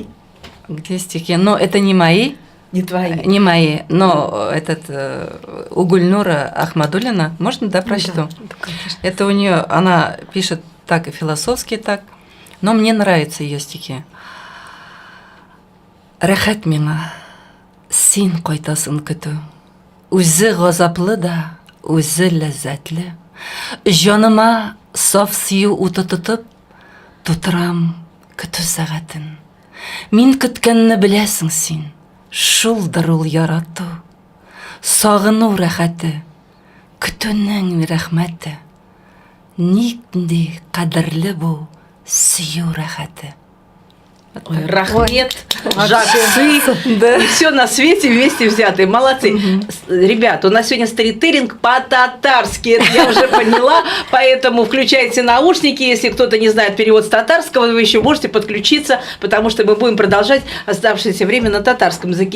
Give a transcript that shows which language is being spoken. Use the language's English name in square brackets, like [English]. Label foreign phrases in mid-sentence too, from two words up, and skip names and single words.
[Russian] Где стихи? Но это не мои. Не твои. Не мои, но у Гульнура Ахмадуллина, можно, да, прочту? Да, это у нее, она пишет так и философски, так, но мне нравятся ее стихи. [Tatar] Рәхәт миңа, син кайтасын көтү. Үзе газаплы да, үзе ләззәтле. Җаныма саф сөю уты тотып, тутырам көтү сәгатен. Мин көткәнне беләсең син, шулдыр ул ярату. Сагыну рәхәте, көтүнең рәхмәте. Нинди кадерле бу сөю рәхәте. [Russian] Ой, рахмет, вообще. жаксы, Да. и все на свете вместе взятые. Молодцы. Ребята, у нас сегодня сторителлинг по-татарски, это я уже поняла, поэтому включайте наушники, если кто-то не знает перевод с татарского, вы еще можете подключиться, потому что мы будем продолжать оставшееся время на татарском языке.